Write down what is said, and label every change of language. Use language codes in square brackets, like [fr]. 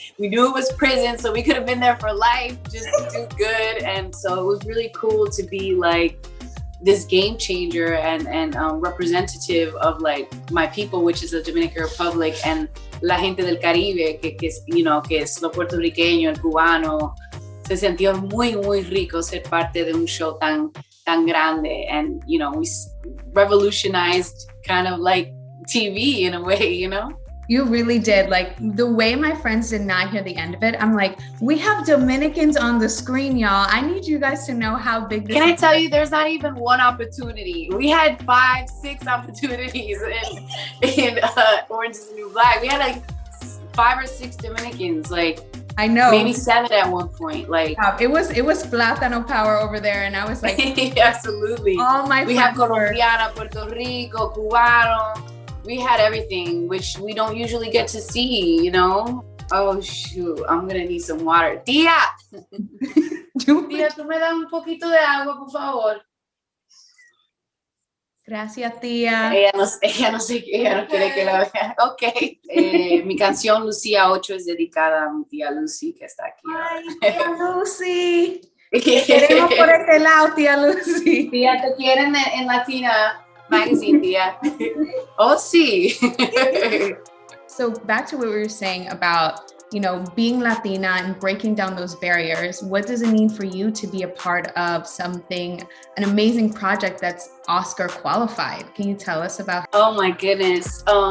[en] We knew it was prison, so we could have been there for life just to do good. And so it was really cool to be this game changer and representative of my people, which is the Dominican Republic, and [es] la gente del Caribe, que es lo puertorriqueño, el cubano. Se sintió muy, muy rico ser parte de un show tan grande. [en] And, we revolutionized kind of TV in a way, You really did. The way my friends did not hear the end of it, I'm like, we have Dominicans on the screen, y'all. I need you guys to know how big this is. Can I tell you, there's not even one opportunity. We had 5, 6 opportunities in Orange is the New Black. We had 5 or 6 Dominicans, I know. Maybe 7 at one point. It was Plátano power over there, and I was like, absolutely. All my we have Colombiana, Puerto Rico, Cubano. We had everything, which we don't usually get to see, Oh shoot, I'm gonna need some water. [es] Tía, tía, tú me das un poquito de agua, por favor. Gracias, tía. Ella no quiere que la vea. Ok. Mi canción Lucía 8 es dedicada a mi tía Lucy, que está aquí. Ay, tía Lucy. Te queremos por este lado, tía Lucy. Tía, te quieren en Latina Magazine, tía. Oh, sí. [en] So back to what we were saying about, being Latina and breaking down those barriers. What does it mean for you to be a part of an amazing project that's Oscar qualified? Can you tell us about? Oh my goodness.